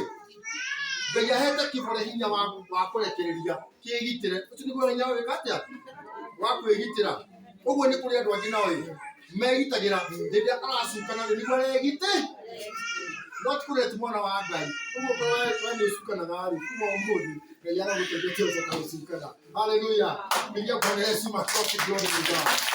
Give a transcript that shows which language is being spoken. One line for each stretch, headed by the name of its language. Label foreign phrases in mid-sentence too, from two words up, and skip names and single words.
Kikuyu: Ngai ahete kĩbore hinya wa kũrekereria kĩgitĩre ũcio nĩguo hinya wĩka atĩa wa kwĩgitĩra. Ũguo nĩ kũrĩ andũ angĩ nao megitagĩra hĩndĩ ĩrĩa aracukana nĩguo aregite no ti kũrĩa ti mwana wa Ngai. Ũguo we nĩ ũcukanaga rĩ kuma ũmũthĩ Ngai aragũteithia ũcoka gũcukana.
Swahili: Haleluya. Nginya kwa heshima sote
English: glory to God.